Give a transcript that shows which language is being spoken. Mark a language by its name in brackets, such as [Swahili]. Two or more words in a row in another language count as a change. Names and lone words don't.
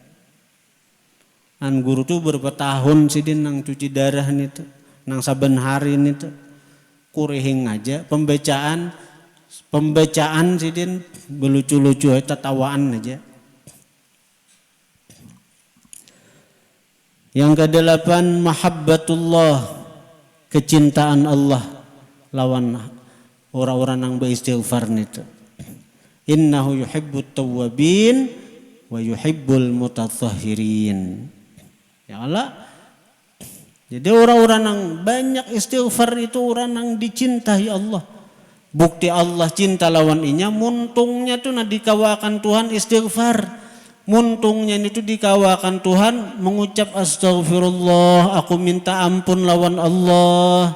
[Banjar] An guru tuh berapa tahun sidin nang cuci darah nih tuh, nang saben hari nih tuh, kurihing aja, pembacaan sidin belucu-lucu aja, tawaan aja. Yang ke-8 mahabbatullah, kecintaan Allah lawan orang-orang yang beristighfar nih tuh. [Arabic] إنه يحب التوابين ويحب المتطهرين. يا الله. [Banjar] Jadi orang-orang yang banyak istighfar itu orang yang dicintai Allah. Bukti Allah cinta lawan inya, muntungnya tuh dikawakan Tuhan istighfar. Muntungnya itu dikawakan Tuhan mengucap astagfirullah, aku minta ampun lawan Allah.